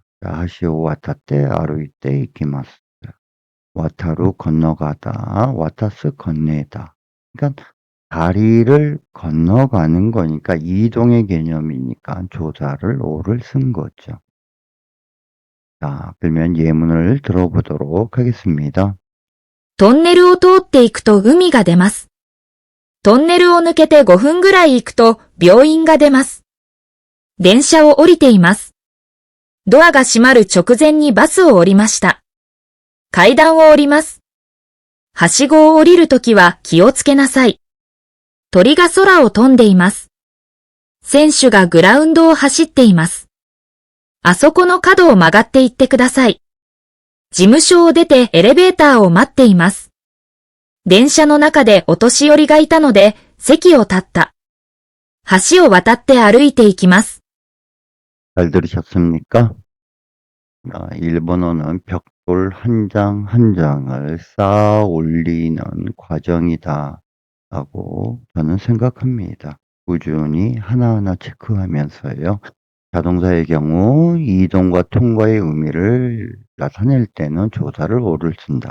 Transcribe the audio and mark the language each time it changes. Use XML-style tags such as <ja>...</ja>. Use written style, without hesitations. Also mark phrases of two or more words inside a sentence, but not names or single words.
<ja>橋を渡って歩いて行きます。渡る 건너가다, 와타스 건네다.</ja> <ko>그러니까 다리를 건너가는 거니까 이동의 개념이니까 조사를 오를 쓴 거죠. 자, 그러면 예문을 들어보도록 하겠습니다.</ko> <ja>トンネルを通っていくと海が出ます。トンネルを抜けて5分ぐらい行くと病院が出ます。電車を降りています。ドアが閉まる直前にバスを降りました。階段を降ります。はしごを降りるときは気をつけなさい。鳥が空を飛んでいます。選手がグラウンドを走っています。あそこの角を曲がっていってください。事務所を出てエレベーターを待っています。電車の中でお年寄りがいたので席を立った。橋を渡って歩いていきます。</ja> <ko>잘 들으셨습니까? 일본어는 벽돌 한 장 한 장을 쌓아 올리는 과정이다 라고 저는 생각합니다. 꾸준히 하나하나 체크하면서요. 자동사의 경우 이동과 통과의 의미를 나타낼 때는 조사를 오를 쓴다.</ko>